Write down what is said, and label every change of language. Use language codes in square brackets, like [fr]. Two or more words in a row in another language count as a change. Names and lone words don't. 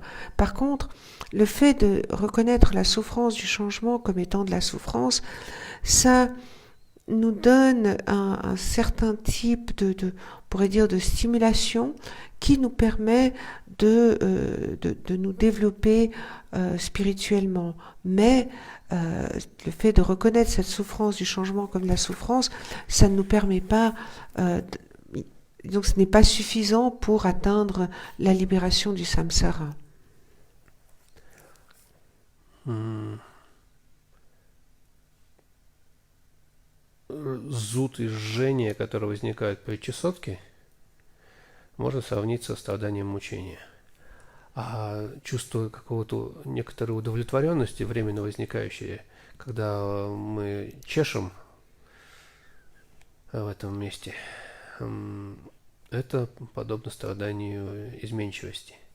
[fr] Par contre, le fait de reconnaître la souffrance du changement comme étant de la souffrance, ça nous donne un certain type on pourrait dire, de stimulation qui nous permet de nous développer spirituellement. Mais le fait de reconnaître cette souffrance du changement comme la souffrance, ça ne nous permet pas, donc ce n'est pas suffisant pour atteindre la libération du samsara. [ru] Зуд и жжение, которые возникают при чесотке, можно сравнить со страданием мучения. А чувство какого-то некоторой удовлетворенности, временно возникающее, когда мы чешем в этом месте, это подобно страданию изменчивости.